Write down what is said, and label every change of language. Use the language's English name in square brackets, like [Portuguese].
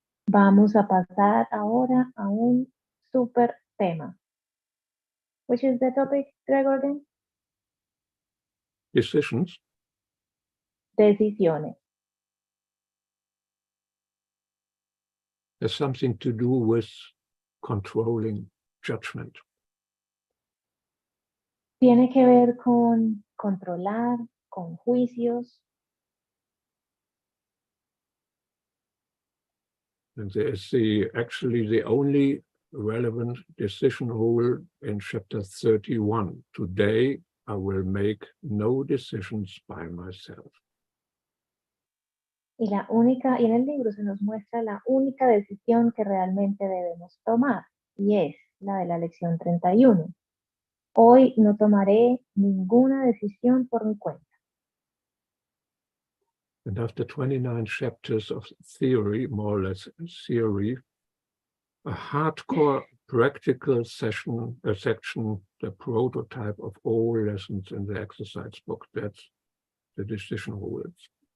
[Spanish] Vamos a pasar ahora a un super tema. [English] Which is the topic, Gregor, again? Decisions. [Spanish] Decisiones. [English] Has something to do with controlling judgment. [Spanish] Tiene que ver con controlar, con juicios. [English] And there is actually the only relevant decision rule in chapter 31. Today, I will make no decisions by myself. [Spanish] Y en el libro se nos muestra la única decisión que realmente debemos tomar, y es la de la lección 31. Hoy no tomaré ninguna decisión por mi cuenta. [English] And after 29 chapters of theory, more or less theory, a hardcore practical section, the prototype of all lessons in the exercise book, that's the decision rules.